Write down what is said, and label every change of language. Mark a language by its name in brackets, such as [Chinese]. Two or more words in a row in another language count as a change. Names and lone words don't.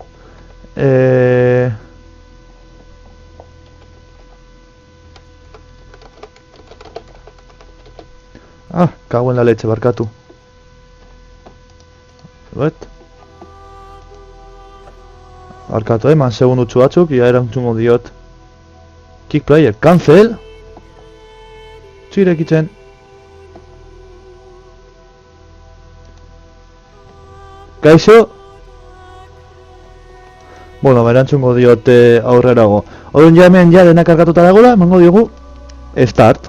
[Spanish] Cago en la leche, barkatu. [Basque] Barkatu, eman segundutxu batzuk, ia erantzungo diot. [English] Kick player, cancel! [Basque] Txirekitzen. Kaixo? Bueno, erantzungo diot aurrerago. Orduan ja hemen ja dena kargatuta dagoela, emango diogu start.